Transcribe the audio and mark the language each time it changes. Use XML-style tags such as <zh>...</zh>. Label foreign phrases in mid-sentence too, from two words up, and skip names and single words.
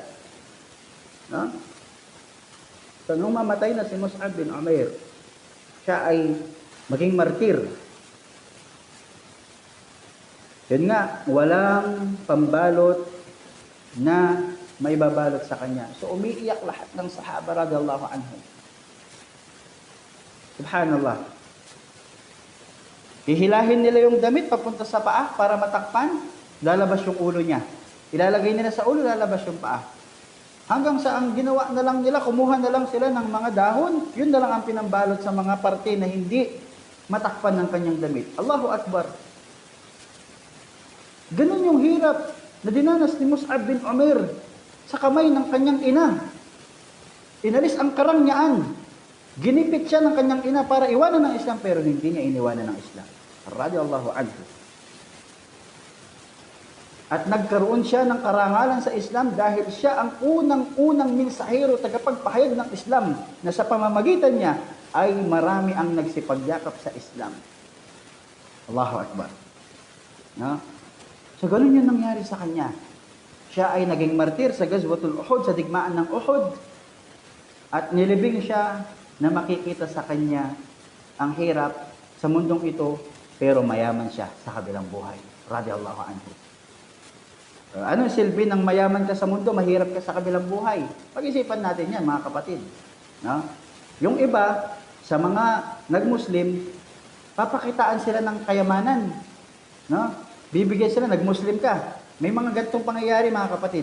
<tl>No? So, nung mamatay na si Mus'ab bin Umair, siya ay maging martir. Yun nga, walang pambalot na may babalot sa kanya. So, umiiyak lahat ng sahaba</tl> <ar>رضي الله عنهم.</ar> <tl>Subhanallah. Hihilahin nila yung damit papunta sa paa para matakpan, lalabas yung ulo niya. Ilalagay nila sa ulo, lalabas yung paa. Hanggang sa ang ginawa na lang nila, kumuha na lang sila ng mga dahon, yun na lang ang pinambalot sa mga parte na hindi matakpan ng kanyang damit.</tl> <ar>الله أكبر.</ar> <tl>Ganun yung hirap na dinanas ni Mus'ab bin Umair sa kamay ng kanyang ina. Inalis ang karangyaan. Ginipit siya ng kanyang ina para iwanan ng Islam, pero hindi niya iniwanan ng Islam.</tl> <ar>رضي الله عنه.</ar> <tl>At nagkaroon siya ng karangalan sa Islam dahil siya ang unang-unang mensahero, tagapagpahayag ng Islam, na sa pamamagitan niya ay marami ang nagsipagyakap sa Islam.</tl> <ar>الله أكبر.</ar> <tl>No? So ganun yung nangyari sa kanya. Siya ay naging martir sa Ghazwatul Uhud, sa digmaan ng Uhud. At nilibing siya na makikita sa kanya ang hirap sa mundong ito, pero mayaman siya sa kabilang buhay.</tl> <ar>رضي الله عنه.</ar> <tl>Anong silbi ng mayaman ka sa mundo, mahirap ka sa kabilang buhay? Pag-isipan natin yan, mga kapatid. No? Yung iba, sa mga nag-Muslim, papakitaan sila ng kayamanan. No? Bibigyan sila, nag-Muslim ka. May mga ganitong pangyayari, mga kapatid.</tl>